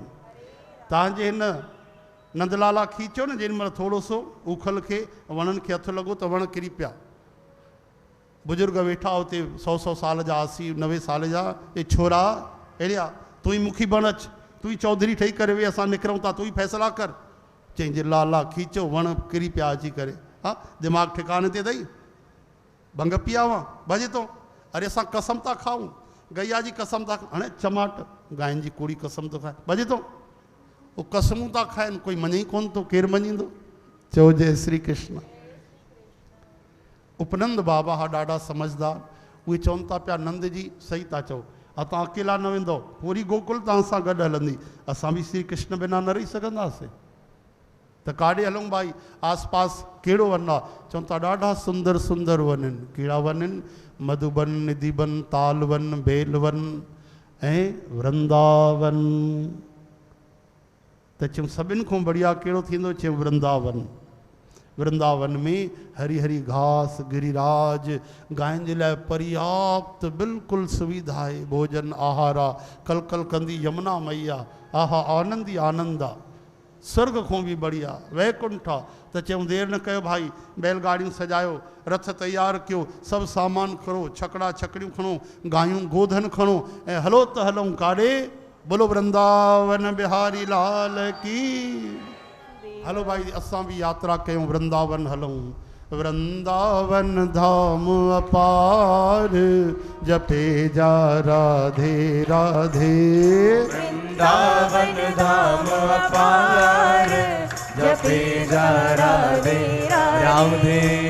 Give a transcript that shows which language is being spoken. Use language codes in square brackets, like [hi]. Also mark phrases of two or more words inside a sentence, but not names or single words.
[sd] तव्हांजे हिन नंदलाला खींचो न जेॾी महिल थोरो सो उखल खे वणनि खे हथु लॻो त वण किरी पिया। बुजुर्ग वेठा हुते 100 साल जा, 80-90 साल जा, [hi] ये छोरा [sd] अहिड़िया तूं ई मुखी बण अच, तूं ई चौधरी ठही करे वे, असां निकिरूं था, तूं ई फ़ैसिला कर। चईं लाला खींचो, वण किरी पिया अची करे। हा दिमाग़ ठिकाने ते अथई, भंग पिया हुआ भॼे थो, अरे असां कसम था खाऊं, गैया जी कसम था, हाणे चमाट गांइ जी कुड़ी कसम थो खाए, भॼे थो, वो कसमूं था खाइनि, कोई मञे ई कोन थो, केरु मञींदो। चओ जय श्री कृष्ण। उपनंद बाबा हा ॾाढा समझदार, उहे चवनि था पिया नंद जी सही था चओ, तव्हां अकेला न वेंदो, पूरी गोकुल तव्हां सां गॾु हलंदी, असां बि श्री कृष्ण बिना न रही सघंदासीं। त काॾे हलूं भाई, आस पास कहिड़ो वन आहे? चवनि था ॾाढा सुंदर सुंदर वन आहिनि। कहिड़ा वन आहिनि? मधुबन, निधिबन, तालवन, बेलवन ऐं वृंदावन। त चयूं सभिनि खां बढ़िया कहिड़ो थींदो? चयूं वृंदावन। वृंदावन में हरी हरी घास, गिरिराज, गांइ जे लाइ पर्याप्त बिल्कुलु सुविधा आहे, भोजन आहार आहे, कल कल कंदी यमुना मैया, आहा आनंद ई आनंद आहे, स्वर्ग खां बि बढ़िया वैकुंठ आहे। त चयूं देरि न कयो भाई, बैलगाड़ियूं सजायो, रथ तयारु कयो, सभु सामान खणो, छकड़ा छकड़ियूं खणो, गायूं गोधन खणो ऐं हलो त हलूं काॾे? [hi] बोलो वृंदावन बिहारी लाल की। [sd] हलो भाई असां बि यात्रा कयूं, वृंदावन हलूं। [hi] वृंदावन धाम अपार, जपे जा राधे राधे। वृंदावन धाम अपार, जपे जा राधे राधे।